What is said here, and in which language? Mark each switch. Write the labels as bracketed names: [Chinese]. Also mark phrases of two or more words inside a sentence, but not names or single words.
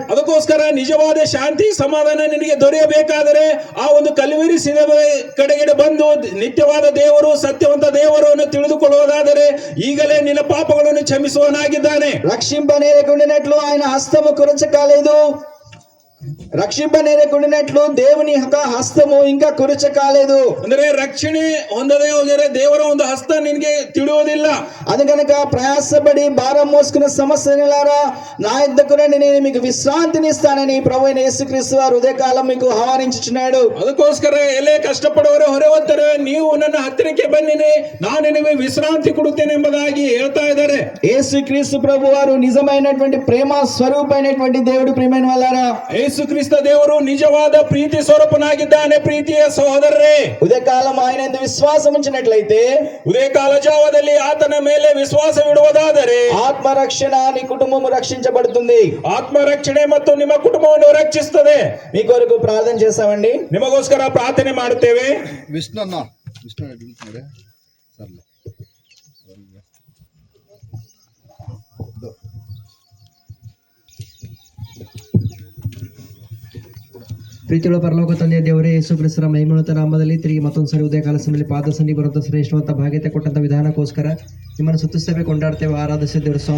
[Kannada] ಅದಕ್ಕೋಸ್ಕರ ನಿಜವಾದ ಶಾಂತಿ ಸಮಾಧಾನ ನಿನಗೆ ದೊರೆಯಬೇಕಾದರೆ ಆ ಒಂದು ಕಲ್ವರಿ ಸಿಲುಬೆ ಕಡೆಗಡೆ ಬಂದು ನಿತ್ಯವಾದ ದೇವರು, ಸತ್ಯವಂತ ದೇವರನ್ನು ತಿಳಿದುಕೊಳ್ಳುವುದಾದರೆ ಈಗಲೇ ನಿನ್ನ ಪಾಪಗಳನ್ನು ಕ್ಷಮಿಸುವನಾಗಿದ್ದಾನೆ. [Telugu] రక్షింపనేరకుండినట్లు ఆయన హస్తము కురచకాలేదు, రక్షింపనేరకుండినట్లు దేవుని హస్తము ఇంకా కురచ కాలేదు. [Kannada] ಅಂದ್ರೆ ರಕ್ಷಣೆ ಹೊಂದದೇ ಹೋದರೆ ದೇವರ ಒಂದು ಹಸ್ತ ನಿನಗೆ ತಿಳಿಯೋದಿಲ್ಲ. [Telugu] అది కనుక ప్రయాసపడి భారం మోసుకున్న సమస్యలారా నా యొద్దకు రండి, నేను మీకు విశ్రాంతిని ఇస్తానని ప్రభువైన యేసుక్రీస్తు వారు ఉదయకాలం మీకు ఆహ్వానించుచున్నాడు. [Kannada] ಅದಕ್ಕೋಸ್ಕರ ಎಲ್ಲೇ ಕಷ್ಟಪಡುವವರೇ ಹೊರೆ ಹೊತ್ತರೆ ನೀವು ನನ್ನ ಹತ್ತಿರಕ್ಕೆ ಬನ್ನಿರಿ, ನಾನು ನಿಮಗೆ ವಿಶ್ರಾಂತಿ ಕೊಡುತ್ತೇನೆ ಎಂಬುದಾಗಿ ಹೇಳ್ತಾ ಇದ್ದಾರೆ. [Telugu] యేసుక్రీస్తు ప్రభు వారు నిజమైనటువంటి ప్రేమ స్వరూపమైనటువంటి దేవుడు. ప్రియమైన వాళ్ళారా, [Kannada] ಯೇಸು ಕ್ರಿಸ್ತ ದೇವರು ನಿಜವಾದ ಪ್ರೀತಿ ಸ್ವರೂಪನಾಗಿದ್ದಾನೆ. ಪ್ರೀತಿಯ ಸಹೋದರರೇ, [Telugu] ఉదయకాలం ఆయన యందు విశ్వాసం ఉంచినట్లయితే, [Kannada] ಉದಯಕಾಲ ಜಾವದಲ್ಲಿ ಆತನ ಮೇಲೆ ವಿಶ್ವಾಸವಿಡುವುದಾದರೆ [Telugu] ఆత్మరక్షణ, నీ కుటుంబము రక్షించబడుతుంది. [Kannada] ಆತ್ಮರಕ್ಷಣೆ ಮತ್ತು ನಿಮ್ಮ ಕುಟುಂಬವನ್ನು ರಕ್ಷಿಸುತ್ತದೆ. [Telugu] మీ కొరకు ప్రార్థన చేస్తామండి. [Kannada] ನಿಮಗೋಸ್ಕರ ಪ್ರಾರ್ಥನೆ ಮಾಡುತ್ತೇವೆ. ವಿಷ್ಣು ಪ್ರೀತಿಯುಳ್ಳ ಪರಲೋಕ ತಂದೆಯ ದೇವರೇ, ಯೇಸು ಕ್ರಿಸ್ತರ ಮಹಿಮೋನ್ನತ ನಾಮದಲ್ಲಿ ತಿರುಗಿ ಮತ್ತೊಂದು ಸರಿ ಉದಯ ಕಾಲ ಸಮಯದಲ್ಲಿ ಪಾದ ಸನ್ನಿ ಬರುವಂಥ ಶ್ರೇಷ್ಠವಂತ ಭಾಗ್ಯತೆ ಕೊಟ್ಟಂಥ ವಿಧಾನಕ್ಕೋಸ್ಕರ ನಿಮ್ಮನ್ನು ಸುತ್ತಿಸ್ತೇವೆ, ಕೊಂಡಾಡ್ತೇವೆ, ಆರಾಧಿಸ್ತೇವೆ ದೇವ್ರ ಸ್ವಾಮಿ.